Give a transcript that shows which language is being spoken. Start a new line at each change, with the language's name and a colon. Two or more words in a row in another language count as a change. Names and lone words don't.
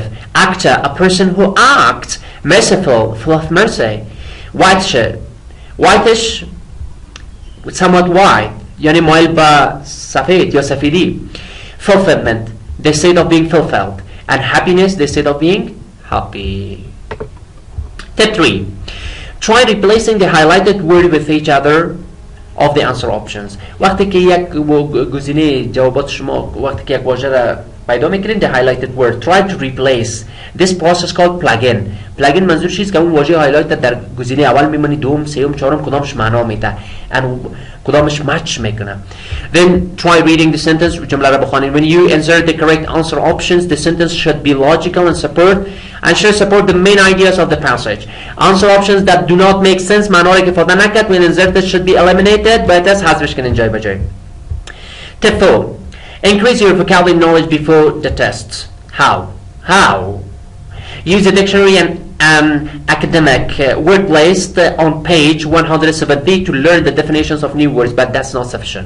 English: Actor, a person who acts. Merciful, full of mercy. Whitish, somewhat white,
Persian: یعنی مایل به سفید یا سفیدی.
English: Fulfillment, the state of being fulfilled. And happiness, the state of being happy. Step 3. Try replacing the highlighted word with each other of the answer options.
Persian: وقتی که یک گزینه جوابات شما وقتی که یک واژه را پیدا میکنین
English: the highlighted word, try to replace. This process called plug-in.
Persian: plug-in منظور چیست که اون واژه هایلایت در گزینه اول میمونی، دوم، سوم، چهارم کدامش معنا میده and کدامش match میکنه.
English: Then try reading the sentence.
Persian: جمله را بخوانید.
English: When you insert the correct answer options, the sentence should be logical and should support the main ideas of the passage. Answer options that do not make sense
Persian: معنا را که ifade نکرد
English: when inserted should be eliminated.
Persian: باید از حذفش کنین جای به جای.
English: Tip 4. Increase your vocabulary knowledge before the tests. How? Use a dictionary and an academic word list on page 170 to learn the definitions of new words, but that's not sufficient.